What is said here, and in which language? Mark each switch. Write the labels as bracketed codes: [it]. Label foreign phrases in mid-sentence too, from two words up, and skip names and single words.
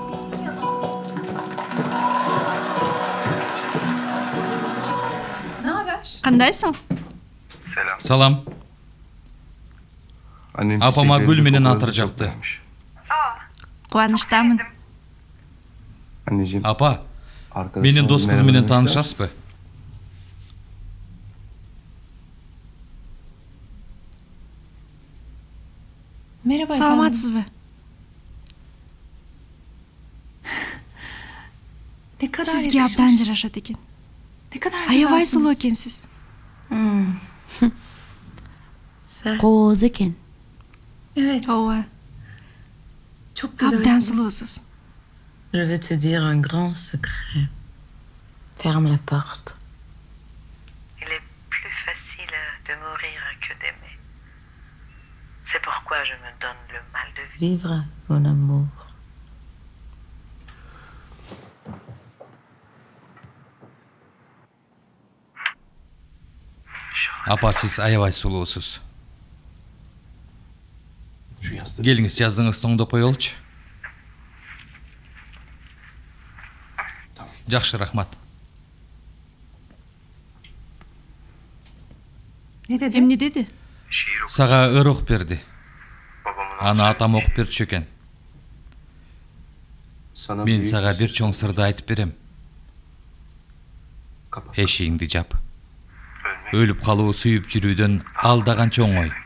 [tr] Ne haber? [ky] Кандайсың? Салам. Апама гүл менен атыр жакты. Кубанычтамын. Апа, менин дос кызы менен таанышасызбы? [tr] Merhaba efendim. [ky] Саламатсызбы? [tr] Ne kadar [ky] Сизге [tr] yakışmış. [ky] абдан жарашат экен. [tr] Ne kadar [ky] Аябай [tr] güzelsiniz. [ky] сулуу экенсиз. Кооз экен. [tr] Evet. [ky] Ооба, [tr] Çok [ky] абдан [tr] güzelsiniz. [ky] сулуусуз. [fr] Je vais te dire un grand secret. Ferme la porte. Il est plus facile de mourir que d'aimer. C'est pourquoi je me donne le mal de vivre. Vivre, mon amour. [ky] Апа, сиз аябай сулуусуз. Келиңиз, жаздыңызды оңдоп коелучу. Жакшы, рахмат. [tr] Ne dedi? [ky] Эмне деди? Сага ыр окуп берди. Аны атам окуп берчү экен. Мен сага бир чоң сырды айтып берем. Эшигиңди жап. Өлүп калуу сүйүп жүрүүдөн алдаганча оңой.